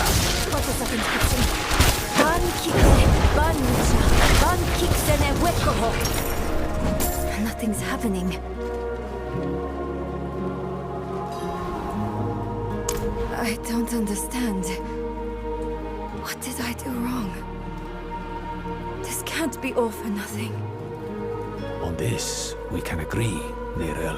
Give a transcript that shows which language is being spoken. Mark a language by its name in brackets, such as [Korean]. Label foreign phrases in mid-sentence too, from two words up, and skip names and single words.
[English] What is that inscription? Ban kike, ban lucha, ban kiksene wekoho. Nothing's happening. I don't understand. What did I do wrong? This can't be all for nothing. On this, we can agree, Nerel.